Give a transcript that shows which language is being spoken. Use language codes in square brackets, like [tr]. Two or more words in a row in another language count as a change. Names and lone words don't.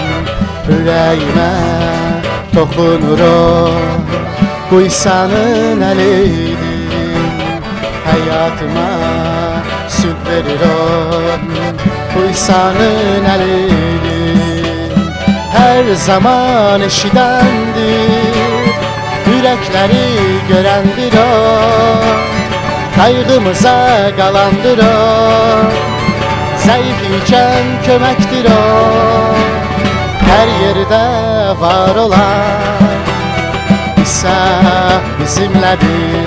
[az] Yüreğime toxunur o, bu İsa'nın əlidir. Hayatıma sülh verir o, bu İsa'nın əlidir. [tr] Her zaman eşidendir, yürekleri görendir o, kaygımıza kalandır o, zayıf iken kömektir o, her yerde var olan İsa bizimledir.